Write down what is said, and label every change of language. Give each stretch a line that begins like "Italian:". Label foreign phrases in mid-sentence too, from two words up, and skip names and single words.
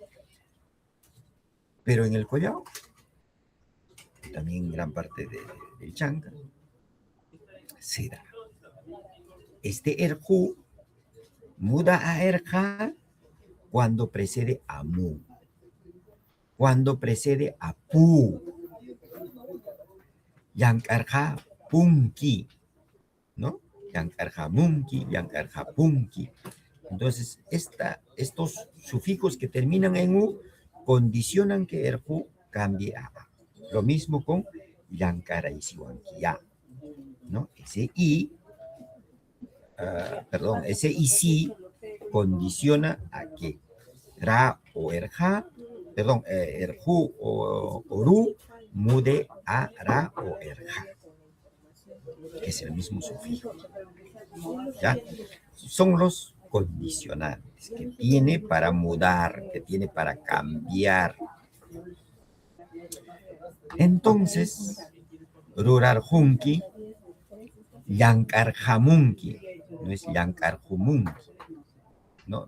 Spanish: Pero en el collao, también gran parte del chanca, se da. Este erju muda a erja cuando precede a mu, cuando precede a pu.
Quechua: Llanqarqa punki. Yankarjamunki, Yankarjapunki.
Spanish: Entonces, estos sufijos que terminan en U condicionan que el Ju cambie a A. Lo mismo con Yankaraisiwankia, ¿no? Ese I, ese IC condiciona a que Ra o Erja, Erju o Ru mude a Ra o Erja, que es el mismo sufijo. ¿Ya? Son los condicionantes que tiene para mudar, que tiene para cambiar. Entonces,
Quechua: Rurarjunki, Yankarjamunki,
Spanish: no es Yankarjumunki, ¿no?